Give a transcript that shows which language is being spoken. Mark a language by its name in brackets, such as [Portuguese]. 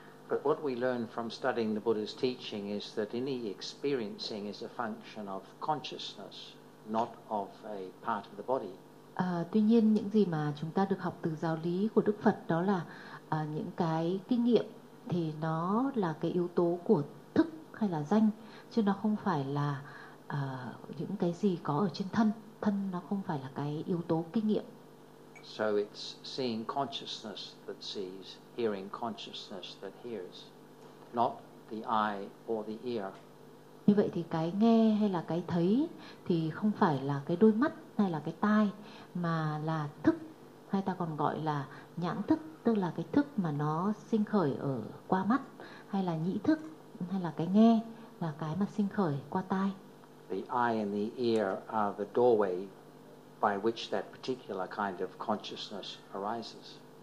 [English] But what we learn from studying the Buddha's teaching is that any experiencing is a function of consciousness, not of a part of the body. [Vietnamese] Tuy nhiên những gì mà chúng ta được học từ giáo lý của Đức Phật đó là những cái kinh nghiệm thì nó là cái yếu tố của thức hay là danh, chứ nó không phải là những cái gì có ở trên thân. Thân nó không phải là cái yếu tố kinh nghiệm. [English] So it's seeing consciousness that sees, hearing consciousness that hears, not the eye or the ear. [Vietnamese] Như vậy thì cái nghe hay là cái thấy thì không phải là cái đôi mắt hay là cái tai, mà là thức, hay ta còn gọi là nhãn thức, tức là cái thức mà nó sinh khởi ở qua mắt, hay là nhĩ thức, hay là cái nghe là cái mà sinh khởi qua tai. [English] The eye and the ear are the doorway by which that particular kind of consciousness arises.